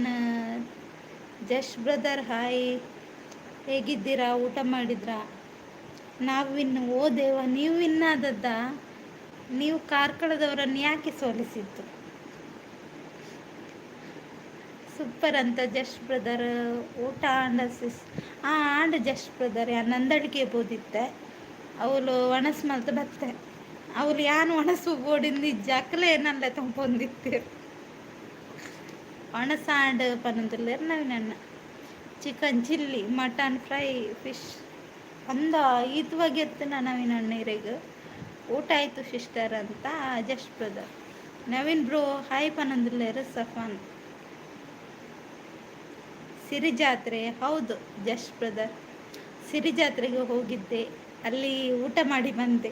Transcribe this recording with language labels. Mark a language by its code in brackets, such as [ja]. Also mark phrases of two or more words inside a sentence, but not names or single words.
[kn] ಜಸ್ಟ್ ಬ್ರದರ್ ಹಾಯ್, ಹೇಗಿದ್ದೀರಾ? ಊಟ ಮಾಡಿದ್ರಾ? ನಾವು ವಿನ್. ಓ ದೇವ, ನೀವು ವಿನ್ ಆದದ್ದಾ? ನೀವು ಕಾರ್ಕಳದವರನ್ನು ಯಾಕೆ ಸೋಲಿಸಿದ್ದು? ಸೂಪರ್ ಅಂತ ಜಸ್ಟ್ ಬ್ರದರ್. [tcy] ಊಟ ಆಂಡ ಸಿಸ್ ಆಂಡ ಜಸ್ಟ್ ಬ್ರದರ್ ನಂದಡಿಕೆ ಬೋದಿತ್ತೆ ಅವಳು ಒಣಸ್ ಮಲ್ತ ಬತ್ತೆ. ಅವಳು ಯಾನು ಒಣಸು ಬೋಡಿಂದ ಜಾಕಲೆ ಏನಲ್ಲ ತಂಪೊಂದಿತ್ತು. ಒಣಸಾಂಡ್ ಪನ್ನೊಂದುಲ್ಲೆರ್ ನವೀನಣ್ಣ. [en] chicken chilli, mutton fry, [tcy] ಫಿಶ್ ಅಂದ ಈತ್ ಬಗೆ ಎತ್ತುನ ನವೀನಣ್ಣ ಇರೆಗ್. [kn] ಊಟ ಆಯ್ತು ಸಿಸ್ಟರ್ ಅಂತ ಜಸ್ಟ್ ಬ್ರದರ್. [tcy] ನವೀನ್ [en] bro hi [tcy] ಪನ್ನೊಂದುಲ್ಲೆರ್ ಸಫಾನ್. ಸಿರಿ ಜಾತ್ರೆ ಹೌದು ಜಸ್ಟ್ ಬ್ರದರ್. [kn] ಸಿರಿ ಜಾತ್ರೆಗೆ ಹೋಗಿದ್ದೆ, ಅಲ್ಲಿ ಊಟ ಮಾಡಿ ಬಂದೆ.